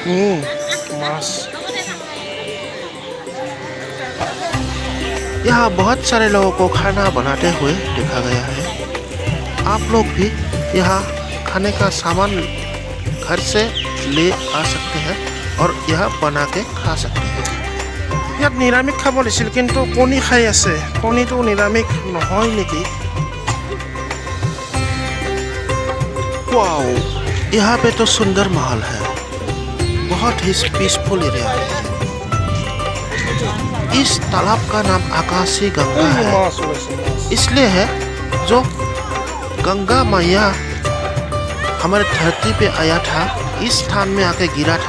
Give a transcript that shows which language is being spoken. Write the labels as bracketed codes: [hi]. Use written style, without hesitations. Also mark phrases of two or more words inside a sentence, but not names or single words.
[hi] यहाँ बहुत सारे लोगों को खाना बनाते हुए देखा गया है। आप लोग भी यहाँ खाने का सामान घर से ले आ सकते हैं और यहाँ बना के खा सकते हैं। [as] ইয়াত নিৰামিষ খাব দিছিল কিন্তু কণী খাই আছে। কণীটো নিৰামিষ নহয় নেকি? [hi] वाओ, यहाँ पे तो सुंदर महल है। बहुत ही [en] peaceful area [hi] है। इस तालाब का नाम आकाशी गंगा है, इसलिए है जो गंगा मैया हमारे धरती पे आया था, इस स्थान में आके गिरा था।